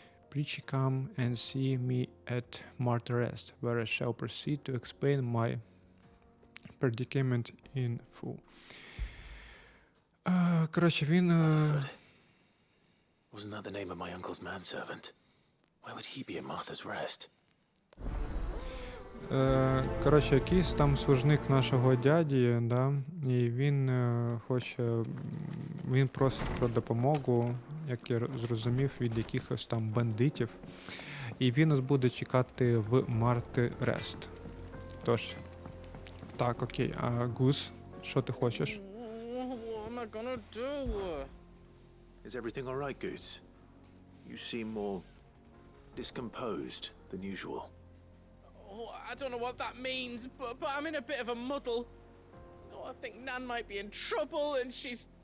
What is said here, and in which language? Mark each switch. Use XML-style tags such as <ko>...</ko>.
<en>Please come and see me at Martyr Rest, where I shall proceed to explain my predicament in full.</en> <uk>Коротше, він...</uk> <en>Rutherford. Wasn't that the name of my uncle's manservant? Why would he be at Martha's Rest?</en> <uk>Коротше, якийсь там служник нашого дяді, да, і він хоче... Він просить про допомогу, як я зрозумів, від якихось там бандитів. І він нас буде чекати в Марти Рест. Тож, так, окей, а Гус, що ти хочеш?</uk> <en>What am I gonna do? Is everything all right, Goots? You seem more discomposed than usual. Oh, I don't know what that means, but I'm in a bit of a muddle. Oh, I think Nan might be in trouble, and she's...</en>